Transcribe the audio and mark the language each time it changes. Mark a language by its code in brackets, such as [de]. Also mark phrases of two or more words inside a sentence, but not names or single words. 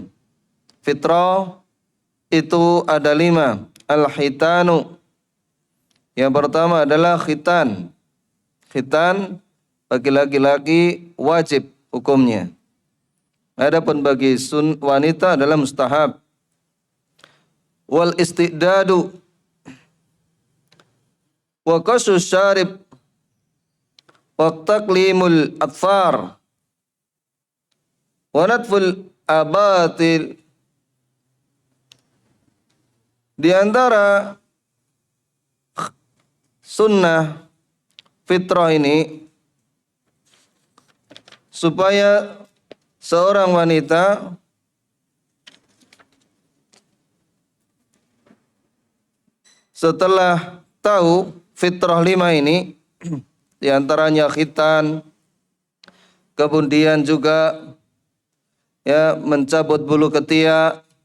[id] Fitrah itu ada 5. Al-hitanu. Yang pertama adalah khitan. Khitan bagi laki-laki wajib hukumnya. Adapun bagi wanita adalah mustahab. [ar] والاستحداد وقص الشارب وتقليم الأظفار ونتف الآباط. [id] Di antara sunnah fitrah ini supaya seorang wanita setelah tahu fitrah 5 ini, di antaranya khitan, kemudian juga mencabut bulu ketiak,